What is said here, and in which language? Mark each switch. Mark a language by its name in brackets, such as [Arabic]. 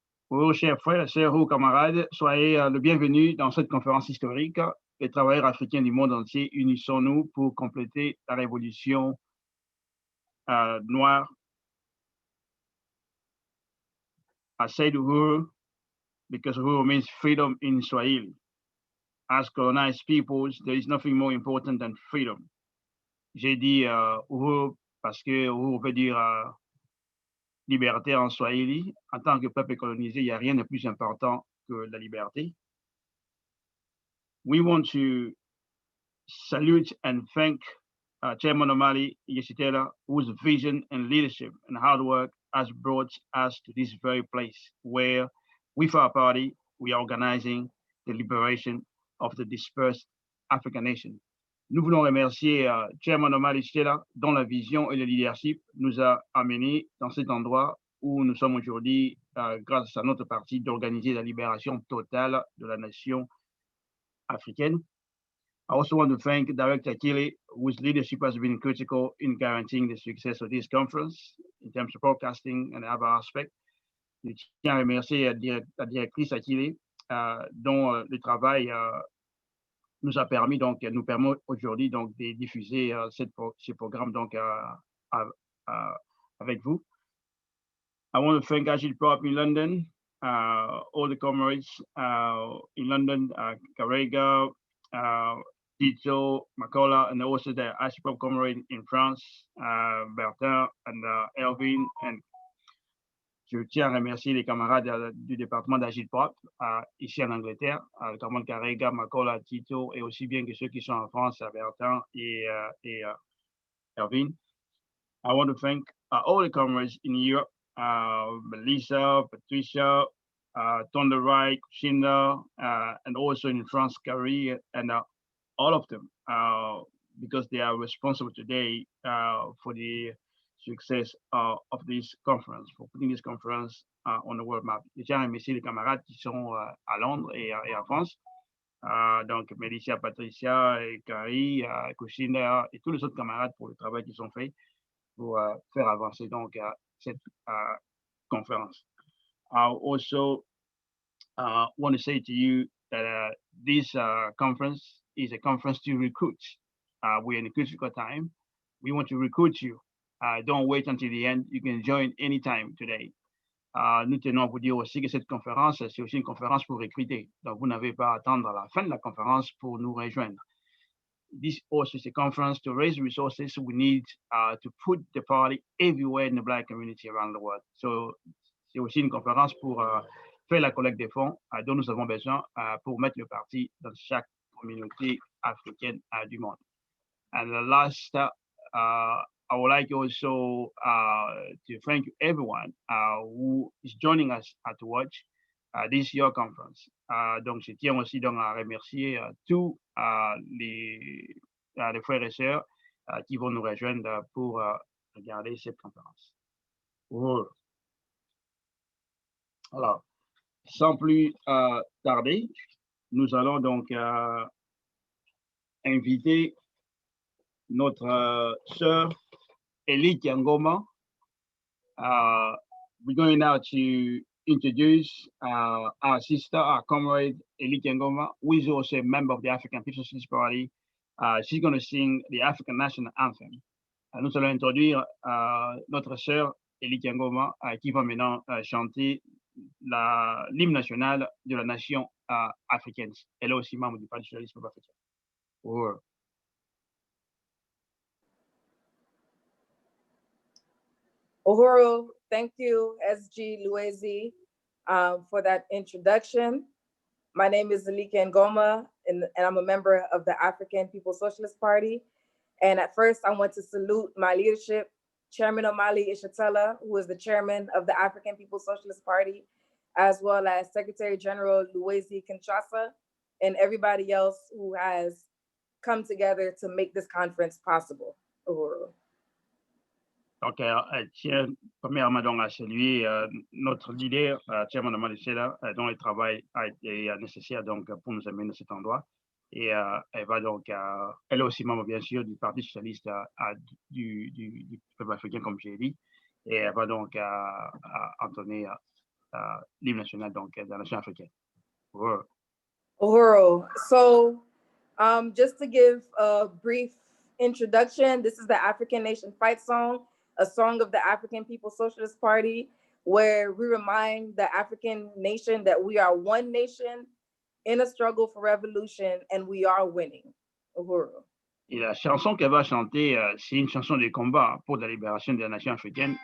[French] Uhuru, chers frères et sœurs, Uhuru camarades, soyez le bienvenu dans cette conférence historique. Les travailleurs africains du monde entier, unissons-nous pour compléter la révolution noire. [English] I say Uhuru because Uhuru means freedom in Swahili. As colonized peoples, there is nothing more important than freedom. [French] J'ai dit Uhuru parce que Uhuru veut dire liberté en Swahili. En tant que peuple colonisé, il n'y a rien de plus important que la liberté. [English] We want to salute and thank Chairman Omali Yeshitela, whose vision and leadership and hard work has brought us to this very place where, with our party, we are organizing the liberation of the dispersed African nation. [French] Nous voulons remercier Chairman Omali Yeshitela, dont la vision et le leadership nous a amenés dans cet endroit où nous sommes aujourd'hui, grâce à notre parti, d'organiser la libération totale de la nation africaine. [English] I also want to thank Director Akili, whose leadership has been critical in guaranteeing the success of this conference in terms of broadcasting and other aspects. [French] Je tiens à remercier la directrice Akili, dont le travail nous a permis, donc, nous permet aujourd'hui donc de diffuser ce programme donc avec vous. [English] I want to thank Agile Prop in London, all the comrades in London, Karega, Tito, Makola, and also the Agile Prop comrade in France, Bertin and Elvin. [French] And je tiens à remercier les camarades du département d'Agile Prop ici en Angleterre, le camarade Karega, Makola, Tito, et aussi bien que ceux qui sont en France, Bertin et Elvin. [English] I want to thank all the comrades in Europe, Melissa, Patricia, Thunder Wright, Shinda, and also in France, Carrie, and all of them, because they are responsible today for the success of this conference, for putting this conference on the world map. [French] Je tiens à remercier les camarades qui sont à Londres et en France, donc Melissa, Patricia, et Carrie, Kushinda, et tous les autres camarades pour le travail qu'ils ont fait pour faire avancer donc cette conference. [English] I also want to say to you that this conference is a conference to recruit. We're in a critical time. We want to recruit you. Don't wait until the end. You can join anytime today. [French] Nous tenons à vous dire aussi que cette conférence, c'est aussi une conférence pour recruter. Donc, vous n'avez pas à attendre la fin de la conférence pour nous rejoindre. [English] This also is a conference to raise resources we need to put the party everywhere in the Black community around the world. [French] So, c'est aussi une conférence pour faire la collecte des fonds dont nous avons besoin pour mettre le parti dans chaque communauté africaine du monde. [English] And the last, I would like also to thank everyone who is joining us to watch this year conference. [French] Donc, je tiens aussi donc à remercier tous les frères et sœurs qui vont nous rejoindre pour regarder cette conférence. Alors, sans plus tarder, nous allons donc inviter notre sœur Elite Yangoma. [English] We're going now to introduce our sister, our comrade Elite Yangoma, who is also a member of the African Socialist Party. She's going to sing the African National Anthem. [French] Nous allons introduire notre sœur Elite Yangoma qui va maintenant chanter l'hymne national de la nation africaine. Elle est aussi membre du Parti socialiste africain. [English] Uhuru, thank you, SG Luezi, for that introduction. My name is Zalika Ngoma, and I'm a member of the African People's Socialist Party. And at first, I want to salute my leadership, Chairman Omali Yeshitela, who is the chairman of the African People's Socialist Party, as well as Secretary General Luezi Kinshasa, and everybody else who has come together to make this conference possible. [Swahili] Uhuru. [French] Donc, elle tient premièrement donc à saluer notre leader, Chairman Omali Yeshitela, dont le travail a été nécessaire donc pour nous amener à cet endroit. Et elle va donc, elle est aussi membre bien sûr du Parti socialiste du peuple africain, comme j'ai dit, et elle va donc entonner l'hymne national donc de la nation africaine. [Swahili] Uhuru. [English] So, just to give a brief introduction, this is the African Nation Fight Song, a song of the African People's Socialist Party, where we remind the African nation that we are one nation in a struggle for revolution, and we are winning. [Swahili] Uhuru. [French] Et la chanson qu'elle va chanter, c'est une chanson de combat pour la libération de la nation africaine.